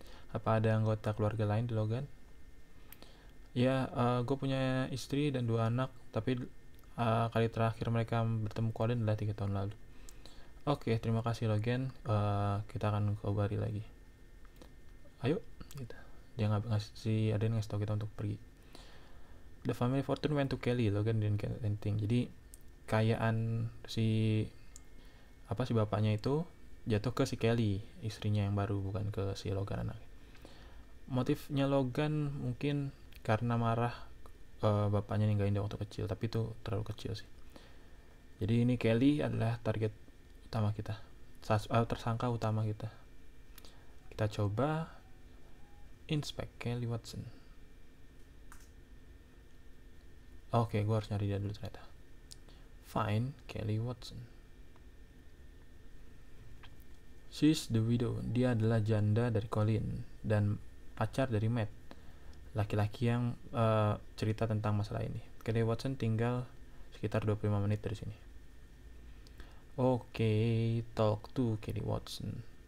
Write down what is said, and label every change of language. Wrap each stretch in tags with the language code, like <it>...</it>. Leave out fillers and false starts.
<id>Apa ada anggota keluarga lain di Logan? Ya, gue punya istri dan 2 anak, tapi kali terakhir mereka bertemu Colin adalah 3 tahun lalu. Oke, terima kasih Logan. Kita akan kabari lagi. Ayo, gitu. Dia ngasih tahu kita untuk pergi.</id> <en>The family fortune went to Kelly. Logan didn't get anything.</en> <id>Jadi kekayaan si bapaknya itu jatuh ke si Kelly, istrinya yang baru, bukan ke si Logan anaknya. Motifnya Logan mungkin karena marah bapaknya ninggalin dia waktu kecil, tapi itu terlalu kecil sih. Jadi ini Kelly adalah target utama kita, tersangka utama kita. Kita coba inspect Kelly Watson. Oke, gue harus nyari dia dulu ternyata. Find Kelly Watson.</id> <en>She's the widow.</en> <id>Dia adalah janda dari Colin dan pacar dari Matt, laki-laki yang cerita tentang masalah ini. Kelly Watson tinggal sekitar 25 menit dari sini.</id> <en>Oke, talk to Kelly Watson.</en>